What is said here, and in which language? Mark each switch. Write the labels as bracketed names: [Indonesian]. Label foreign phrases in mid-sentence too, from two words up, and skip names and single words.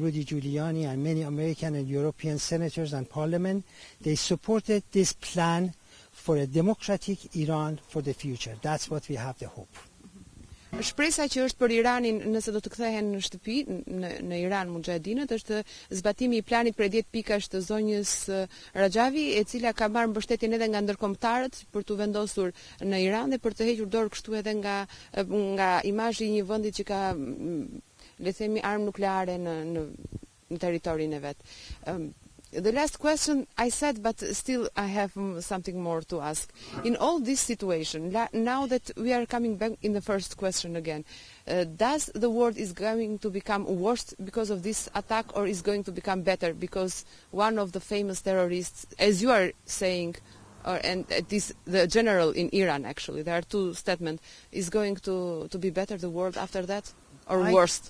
[English] Rudy Giuliani and many American and European senators and parliament. They supported this plan for a democratic Iran for the future. That's what we have the hope. [Albanian] Shpresa që është për Iranin nëse do të kthehen në shtëpi në Iran muxhahedinët është zbatimi I planit për 10 pikash të zonjës Rajavi, e cila ka marrë mbështetjen edhe nga ndërkombëtarët për të vendosur në Iran dhe për të hequr dorë kështu edhe nga imazhi I një vendi që ka, le të themi, armë nukleare në territorin e vet. [English] The last question I said, but still I have something more to ask. In all this situation, now that we are coming back in the first question again, does the world is going to become worse because of this attack, or is going to become better because one of the famous terrorists, as you are saying, and the general in Iran actually, there are two statements, is going to be better the world after that, or worse?